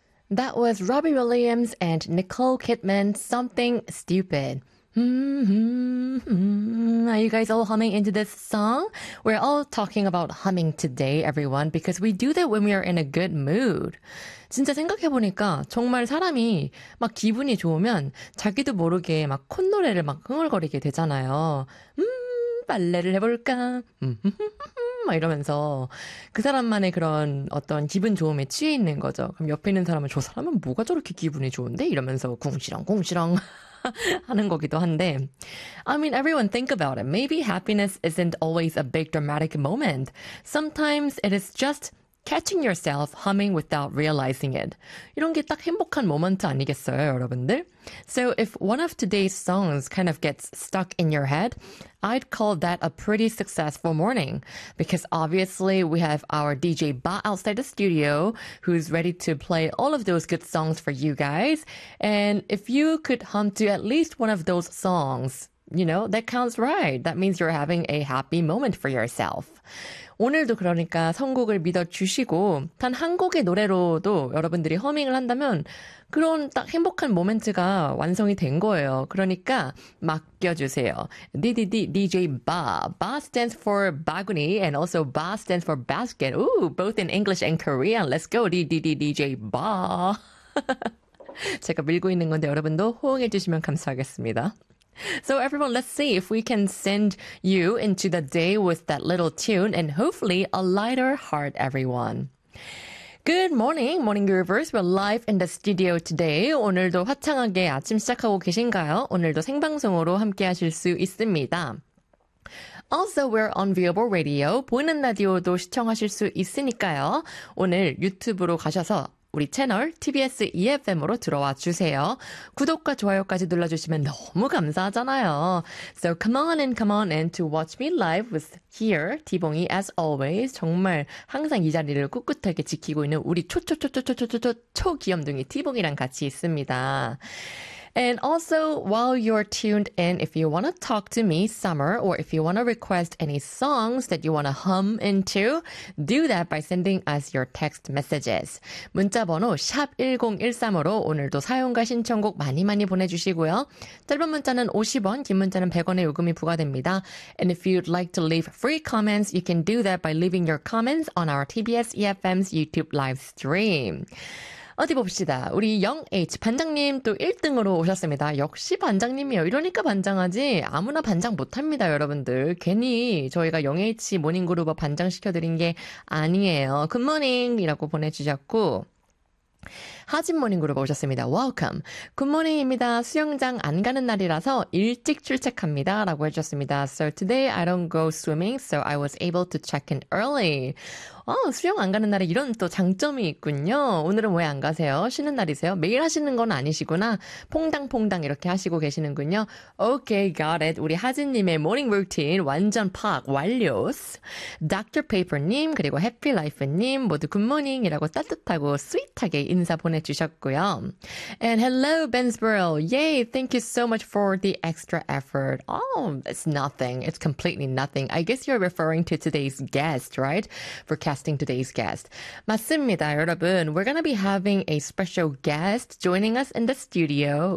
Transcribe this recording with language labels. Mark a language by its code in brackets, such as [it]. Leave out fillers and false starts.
[en] That was Robbie Williams and Nicole Kidman, Something Stupid. Are you guys all humming into this song? We're all talking about humming today, everyone, because we do that when we are in a good mood. [ko] 진짜 생각해보니까 정말 사람이 막 기분이 좋으면 자기도 모르게 막 콧노래를 막 흥얼거리게 되잖아요. 빨래를 해볼까? 막 이러면서 그 사람만의 그런 어떤 기분 좋음에 취해 있는 거죠. 그럼 옆에 있는 사람은 저 사람은 뭐가 저렇게 기분이 좋은데? 이러면서 궁시렁궁시렁 하는 거기도 한데. [en] I mean, everyone think about it. Maybe happiness isn't always a big dramatic moment. Sometimes it is just catching yourself humming without realizing it. [ko] 이런 게딱 행복한 모먼트 아니겠어요, 여러분들? [en] So if one of today's songs kind of gets stuck in your head, I'd call that a pretty successful morning. Because obviously we have our DJ Ba outside the studio who's ready to play all of those good songs for you guys. And if you could hum to at least one of those songs, you know, that counts right. That means you're having a happy moment for yourself. [ko] 오늘도 그러니까 선곡을 믿어주시고 단 한 곡의 노래로도 여러분들이 허밍을 한다면 그런 딱 행복한 모멘트가 완성이 된 거예요. 그러니까 맡겨주세요. DDD DJ Ba. [en] Ba stands for 바구니 and also Ba stands for basket. Ooh, both in English and Korean. Let's go DDD DJ Ba. [ko] 제가 밀고 있는 건데 여러분도 호응해 주시면 감사하겠습니다. [en] So everyone, let's see if we can send you into the day with that little tune and hopefully a lighter heart, everyone. Good morning, Morning Groovers. We're live in the studio today. [ko] 오늘도 화창하게 아침 시작하고 계신가요? 오늘도 생방송으로 함께 하실 수 있습니다. [en] Also, we're on Viable Radio. [ko] 보이는 라디오도 시청하실 수 있으니까요. 오늘 유튜브로 가셔서 우리 채널 TBS EFM으로 들어와 주세요. 구독과 좋아요까지 눌러주시면 너무 감사하잖아요. [en] So come on in to watch me live with here, T봉이 as always. [ko] 정말 항상 이 자리를 꿋꿋하게 지키고 있는 우리 초초초초초초초 귀염둥이 T봉이랑 같이 있습니다. [en] And also, while you're tuned in, if you want to talk to me, Summer, or if you want to request any songs that you want to hum into, do that by sending us your text messages. [ko] 문자번호 샵1013으로 오늘도 사용과 신청곡 많이 많이 보내주시고요. 짧은 문자는 50원, 긴 문자는 100원의 요금이 부과됩니다. [en] And if you'd like to leave free comments, you can do that by leaving your comments on our TBS EFM's YouTube live stream. [ko] 어디 봅시다. 우리 영H 반장님 또 1등으로 오셨습니다. 역시 반장님이요. 이러니까 반장하지. 아무나 반장 못합니다, 여러분들. 괜히 저희가 영H 모닝그룹을 반장시켜드린 게 아니에요. 굿모닝이라고 보내주셨고 하진 모닝그룹 오셨습니다. 웰컴. 굿모닝입니다. 수영장 안 가는 날이라서 일찍 출첵합니다. 라고 해주셨습니다. [en] So today I don't go swimming, so I was able to check in early. [ko] 아, 수영 안 가는 날에 이런 또 장점이 있군요. 오늘은 왜 안 가세요? 쉬는 날이세요? 매일 하시는 건 아니시구나. 퐁당퐁당 이렇게 하시고 계시는군요. [en] Okay, got it. [ko] 우리 하진님의 모닝 루틴 완전 팍 완료. [en] Dr. [ko] Paper님 그리고 해피라이프님 모두 굿모닝이라고 따뜻하고 스윗하게 인사 보내주셨고요. [en] And hello, Bensboro. Yay, thank you so much for the extra effort. Oh, it's nothing. It's completely nothing. I guess you're referring to today's guest, right? For casting today's guest. [ko] 맞습니다, 여러분. [en] We're gonna be having a special guest joining us in the studio.